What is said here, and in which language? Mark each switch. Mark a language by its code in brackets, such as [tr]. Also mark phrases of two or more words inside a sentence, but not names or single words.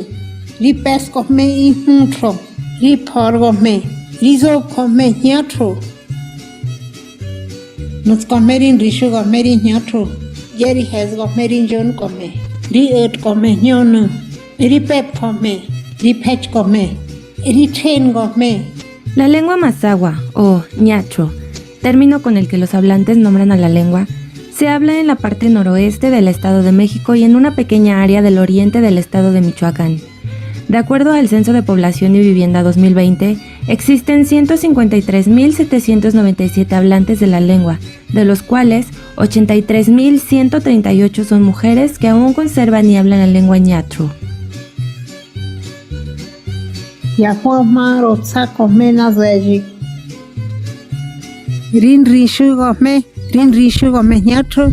[maz] Ri pes kome I huntro. Ri por kome. Rizo kome nyatro. Nus kome rin rishu kome rin nyatro. Yeri hez kome rin jon kome. Ri ert kome nyono. Ri pep kome. Ri pech kome. Ri chen kome. [es] La lengua mazahua, o ñacho, término con el que los hablantes nombran a la lengua, se habla en la parte noroeste del Estado de México y en una pequeña área del oriente del Estado de Michoacán. De acuerdo al Censo de Población y Vivienda 2020, existen 153.797 hablantes de la lengua, de los cuales 83.138 son mujeres que aún conservan y hablan la lengua ñacho. [maz] Yahuama rotsa kome nazeji. Rin rishu kome. Rin rishu kome nyatro.